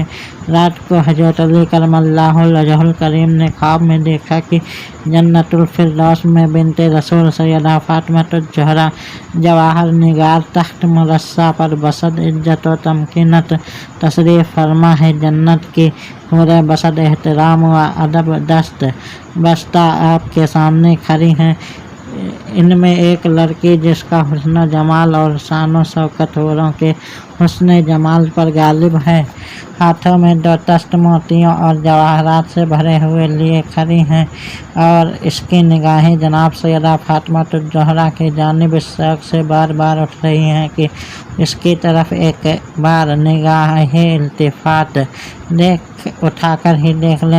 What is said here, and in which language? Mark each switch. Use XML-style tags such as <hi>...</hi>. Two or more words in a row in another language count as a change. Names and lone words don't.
<ur>رات کو حضرت علی کرم اللہ وجہہ الکریم نے خواب میں دیکھا کہ جنت الفردوس میں بنت رسول سیدہ فاطمہ الزہرا جواہر نگار تخت مرصع پر بسط عزت و تمکینت تشریف فرما ہے۔ جنت کی حوریں بسط احترام و ادب دست بستہ آپ کے سامنے کھڑی ہیں۔ ان میں ایک لڑکی جس کا حسن و جمال اور شان و شوکت حوروں کے حسن جمال پر غالب ہے، ہاتھوں میں 2 دست موتیوں اور جواہرات سے بھرے ہوئے لیے کھڑی ہیں، اور اس کی نگاہیں جناب سیدہ فاطمہ الزہرا کی جانب اس شوق سے بار بار اٹھ رہی ہیں کہ اس کی طرف ایک بار نگاہ التفات اٹھا کر ہی دیکھ لیں۔</ur>